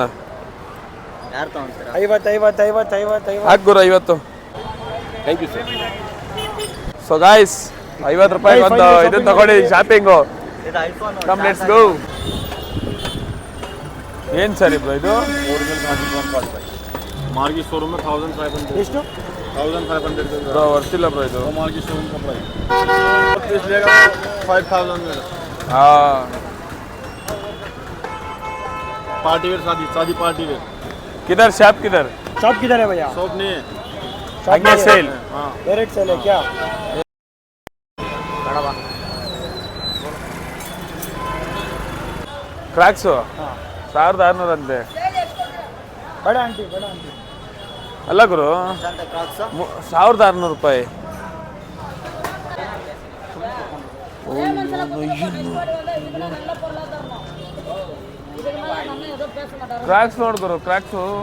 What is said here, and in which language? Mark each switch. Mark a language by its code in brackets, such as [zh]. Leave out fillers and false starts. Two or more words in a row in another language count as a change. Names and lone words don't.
[kn] ಯಾರು ತಗೊಂತೀರಾ? 50 ಹಾಕ್ ಗುರು 50. [en] thank you sir. so guys, [kn] 50 ರೂಪಾಯಿ ಒಂದು ಇದನ್ನ ತಗೊಳ್ಳಿ ಶಾಪಿಂಗು. [en] come let's go. [kn] ಏನ್ ಸರ್ ಇದು? [hi] मार्गी शोरूम में 1500 [kn] ಎಷ್ಟು? 1500 ಬ್ರೋ ವರ್ತಿಲ್ಲ ಬ್ರೋ ಇದು. [hi] मार्गी शोरूम का प्राइस लेगा 5000 में। हाँ, [en] party wear, शादी party wear. [hi] किधर शॉप किधर? शॉप किधर है भैया? शॉप नहीं है, आगे सेल. हाँ [en] direct sale [hi] है क्या? [kn] ಕ್ರಾಕ್ಸು 1600 ಅಂತೆ. ಬಡ ಆಂಟಿ ಅಲ್ಲ ಗುರು, 1600 ರೂಪಾಯಿ. ಕ್ರಾಕ್ಸ್ ನೋಡ್ ಗುರು, ಕ್ರಾಕ್ಸು.